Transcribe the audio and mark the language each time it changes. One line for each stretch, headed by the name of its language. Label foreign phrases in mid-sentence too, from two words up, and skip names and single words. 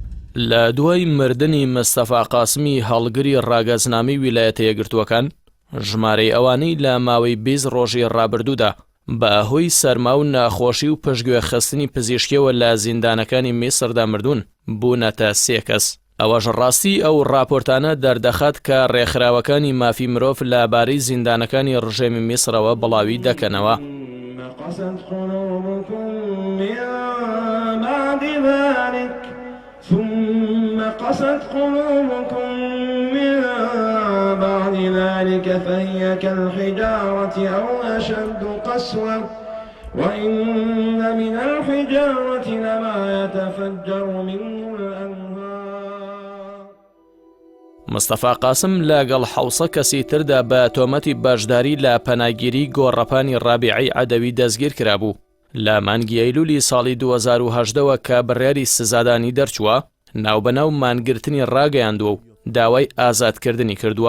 Central Kurdish: لە دوای مردنی مستەفا قاسمی هەڵگری ڕاگەزنامەی ویلایەتە یەکگرتووەکان ژمارەی ئەوانەی لە ماوەی 20 ڕۆژی ڕابردوودا بە هۆی سەرما و ناخۆشی و پشتگوێخستنی پزیشکیەوە لە زیندانەکانی میسردا مردوون بوونەتە 3 کەس. ئەوەش ڕاستی ئەو راپۆرتانە دەردەخات کە ڕێکخراوەکانی مافی مرۆڤ لەبارەی زیندانەکانی ڕژێمی میسرەوە بڵاوی دەکەنەوە.
Arabic: ثم قست قلوبكم من بعد ذلك فهي كالحجارة أو أشد قسوة وإن من الحجارة لما يتفجر منه الأنهار.
Central Kurdish: مستەفا قاسم لەگەڵ 700 کەسی تردا بە تۆمەتی بەشداری لە پەناگیری گۆڕەپانی ڕابیعی عەدەوی دەستگیر کرابوو. لە مانگی ئەیلولی ساڵی 2018ەوە کە بڕیاری سزادانی دەرچووە ناوبەناو مانگرتنی ڕاگەیاندووە و داوای ئازادکردنی کردووە.